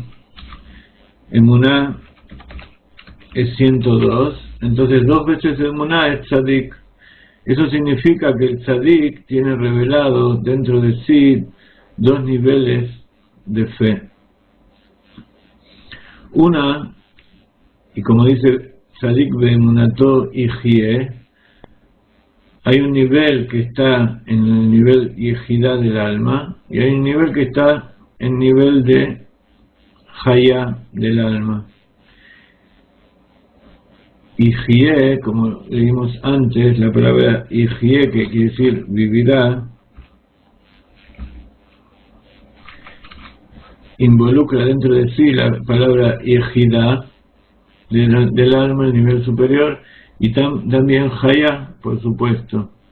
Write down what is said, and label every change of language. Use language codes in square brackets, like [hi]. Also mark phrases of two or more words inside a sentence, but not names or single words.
[es] Emuná es 102, entonces 2 veces emuná es tzadik. Eso significa que el tzadik tiene revelado dentro de sí dos niveles de fe. Una, y como dice [he] צדיק באמונתו יחיה, [es] hay un nivel que está en el nivel yehidá del alma, y hay un nivel que está en el nivel de hayá del alma. Yihye, como leímos antes, la palabra yihye, que quiere decir vivirá, involucra dentro de sí la palabra yehidá del alma, el nivel superior, y también hayá, por supuesto.